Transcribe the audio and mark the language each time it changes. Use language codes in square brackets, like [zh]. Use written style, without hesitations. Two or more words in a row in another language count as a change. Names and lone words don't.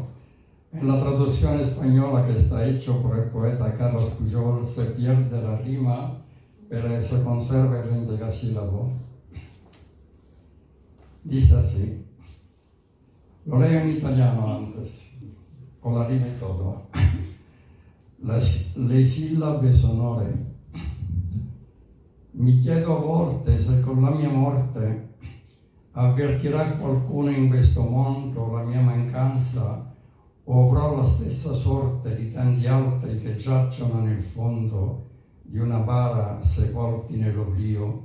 [es] En la traducción española que está hecho por el poeta Carlos Pujol se pierde la rima, pero se conserva el endecasílabo. Dice así. Lo leo [it] in italiano [es] antes, con la rima y todo. [it] Le sillabe sonore. Mi chiedo a volte se con la mia morte avvertirà qualcuno in questo mondo la mia mancanza, o avrò la stessa sorte di tanti altri che giacciono nel fondo di una bara sepolti nell'oblio.